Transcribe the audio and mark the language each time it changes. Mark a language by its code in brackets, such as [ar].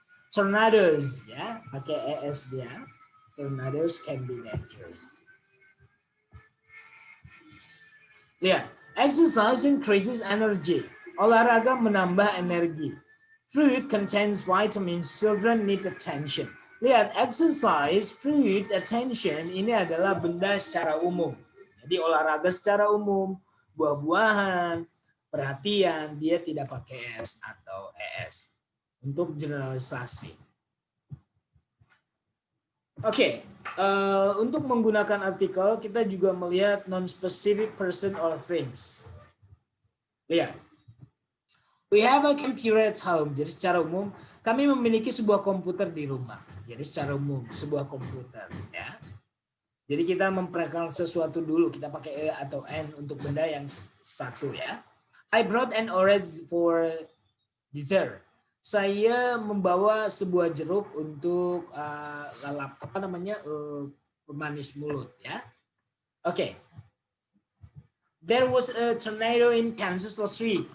[id] Tornadoes, ya pakai es dia. [en] Tornadoes can be dangerous. Lihat, exercise increases energy. [id] Olahraga menambah energi. [en] Fruit contains vitamins. Children need attention. [id] Lihat, exercise, fruit, attention ini adalah benda secara umum. Jadi olahraga secara umum, buah-buahan, perhatian, dia tidak pakai S atau ES. Untuk generalisasi. Oke, untuk menggunakan artikel kita juga melihat [en] non-specific person or things. Lihat, we have a computer at home. [id] Jadi secara umum kami memiliki sebuah komputer di rumah. Jadi secara umum sebuah komputer, ya. Jadi kita memperkenalkan sesuatu dulu. Kita pakai atau n untuk benda yang satu ya. [en] I brought an orange for dessert. [id] Saya membawa sebuah jeruk untuk lalap pemanis mulut ya. Oke. [en] There was a tornado in Kansas last week.